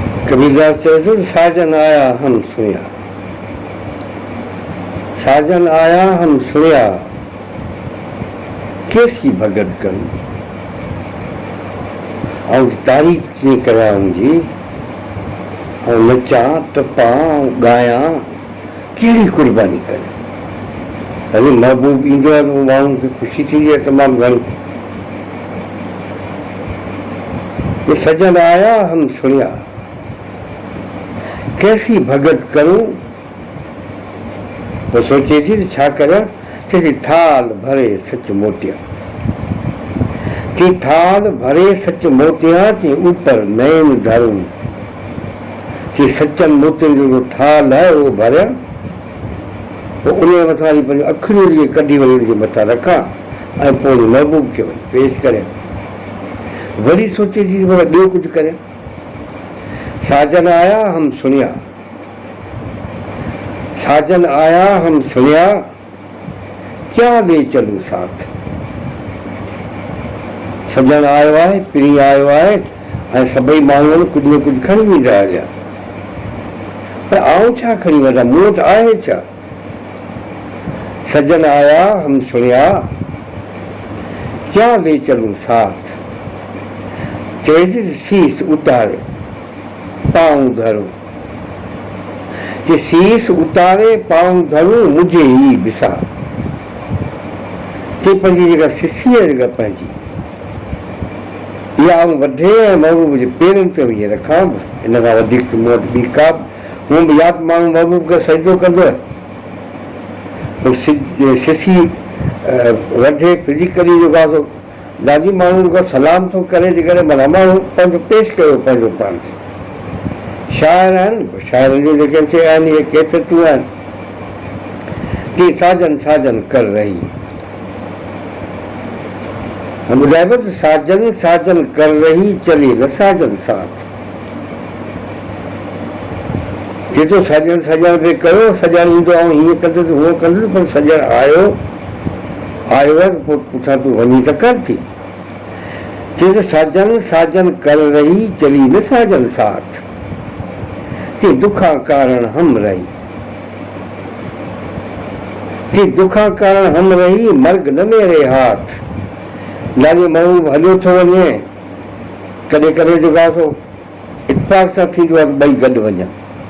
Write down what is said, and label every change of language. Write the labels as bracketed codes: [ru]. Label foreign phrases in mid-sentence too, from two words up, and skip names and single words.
[sd] कबीरदास चवे थो [hi] साजन आया हम सुनिया, साजन आया हम सुनिया, कैसी भगत करूं [sd] और तारीफ़ कीअं करियां उनजी, और नचां टपां ॻायां, कहिड़ी कुर्बानी करियां। अरे महबूब ईंदो आहे त माण्हुनि खे ख़ुशी थींदी आहे तमामु घणी। [hi] ये सजन आया हम सुनिया, कैसी भगत करूं। [sd] वो सोचे थी तो छा करियां, चए [hi] थाल भरे सच मोतिया, [sd] कि [hi] थाल भरे सच मोतिया, [sd] कि [hi] ऊपर नैन धरूं, [sd] कि सचन मोतियन जो थाल है वो भरिया, वो उन मथां पंहिंजो अखियूं कढी वरी उनजे मथां रखां ऐं पोइ महबूब खे वरी पेश करियां। वरी सोचे थी ॿियो कुझु करियां। [hi] साजन आया हम सुनिया, साजन आया हम सुनिया, क्या ले चलूं साथ। [sd] सजन आयो आहे, पिणी आयो आहे ऐं सभई माण्हू कुझु न कुझु खणी वेंदा हलिया, पर आऊं छा खणी वञा, मूं वटि आहे छा। [hi] सजन आया हम सुनिया, क्या ले चलूं साथ। चए शीस उतारे पाऊं धरूं, कि शीस उतारे पाऊं धरूं, मुझे ही बिसार। [sd] कि पंहिंजी जेका सिसी आहे, जेका पंहिंजी इहा आऊं वढे ऐं महबूब जे पेरनि ते वञी रखां। इन खां वधीक त मूं वटि ॿी का हूअं बि यादि माण्हू महबूब खे सजदो कंदो आहे, सिसी वढे फिजिकली जेका ॾाढी माण्हू खां सलाम थो करे, जेकॾहिं माना माण्हू पंहिंजो पेश कयो पंहिंजो पाण खे। शाइर आहिनि, शाइरनि जो जेके चए आहिनि इहे कैफ़ियतूं आहिनि, [hi] कि साजन साजन कर रही। [sd] ॿुधाइबो त [hi] साजन साजन कर रही, चले न साजन साथ। [sd] जेतिरो सजण सजण बि कयो, सजण ईंदो ऐं हीअं कंदुसि हूअं कंदुसि, पर सजण आयो आयो आहे त पोइ पुठियां तूं वञी त कर थी। चए त [hi] साजन साजन कर रही, चली न साजन साथ, कि दुखा कारण हम रही, कि दुखा कारण हम रही, मर्ग न मेरे हाथ। [sd] ॾाढो माण्हू हलियो थो वञे, कॾहिं कॾहिं जेका सो इतफ़ाक़ सां थींदो आहे त ॿई गॾु वञनि,